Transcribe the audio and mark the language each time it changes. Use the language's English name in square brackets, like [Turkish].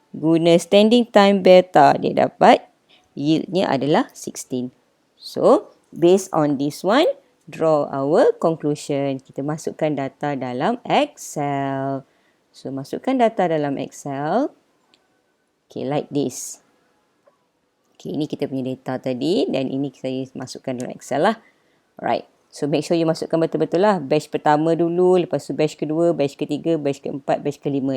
[Malay] Guna standing time beta, dia dapat yieldnya adalah 16. [English] So, based on this one, draw our conclusion. [Malay] Kita masukkan data dalam Excel. So, masukkan data dalam Excel. [English] Okay, like this. [Malay] Okay, ini kita punya data tadi dan ini saya masukkan dalam Excel lah. Alright. [English] So make sure you [Malay] masukkan betul-betul lah. Batch pertama dulu, lepas tu batch kedua, batch ketiga, batch keempat, batch kelima.